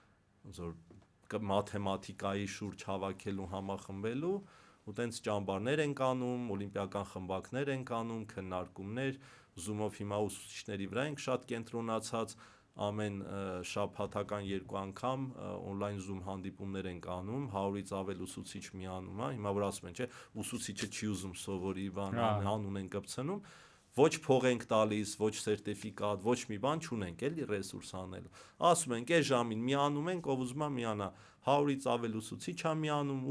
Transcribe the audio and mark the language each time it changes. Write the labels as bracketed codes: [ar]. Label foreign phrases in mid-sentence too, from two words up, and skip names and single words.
[hy] մաթեմատիկայի շուրջ հավաքելու, համախմբելու, ու տենց ճամբարներ ենք անում, օլիմպիական խմբակներ ենք անում, քննարկումներ, Zoom-ով հիմա ուսուցիչների վրա ենք շատ կենտրոնացած, ամեն շաբաթական 2 անգամ on-line Zoom հանդիպումներ ենք անում, 100-ից ավել ուսուցիչ միանում է, հիմա որ ասում են, չէ, ուսուցիչը չի ուզում սովորի, բան անուն են կպցնում, ոչ փող ենք տալիս, ոչ սերտիֆիկատ, ոչ մի բան չունենք, էլի ռեսուրս անելու։ Ասում ենք, այս ժամին միանում ենք, ով ուզում է միանա, 100-ից ավել ուսուցիչ է միանում ու